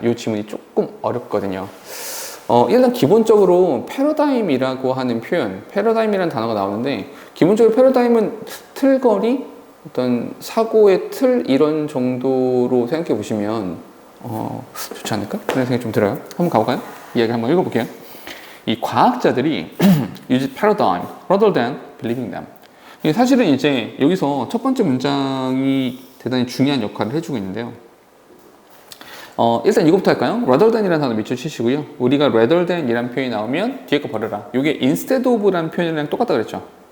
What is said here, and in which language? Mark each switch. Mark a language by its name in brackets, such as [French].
[Korean] 이 지문이 조금 어렵거든요. 일단 기본적으로 패러다임이라고 하는 표현, 패러다임이라는 단어가 나오는데 기본적으로 패러다임은 틀거리, 어떤 사고의 틀 이런 정도로 생각해 보시면 좋지 않을까? 그런 생각이 좀 들어요. 한번 가볼까요? 이야기 한번 읽어볼게요. 이 과학자들이 [English] use paradigm rather than believing them. [Korean] 사실은 이제 여기서 첫 번째 문장이 대단히 중요한 역할을 해주고 있는데요. 일단 이거부터 할까요? rather than이라는 단어 밑줄 치시고요. 우리가 rather than 이라는 표현이 나오면 뒤에 거 버려라. 이게 instead of라는 표현이랑 똑같다 그랬죠.